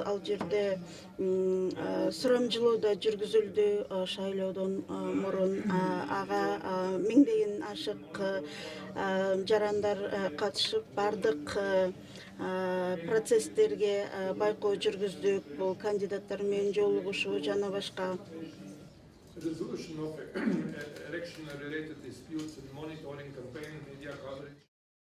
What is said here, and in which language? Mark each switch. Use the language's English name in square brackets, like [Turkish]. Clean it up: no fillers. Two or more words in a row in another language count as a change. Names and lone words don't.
[Kyrgyz] Ал жерде сурамжылоо да жүргүзүлдү шайлоодон мурун. Ага миңдеген ашык жарандар катышып, бардык процесстерге байкоо жүргүздүк. Бул кандидаттар менен жолугушуу жана башка. [English] Resolution of election-related disputes and monitoring campaign media coverage.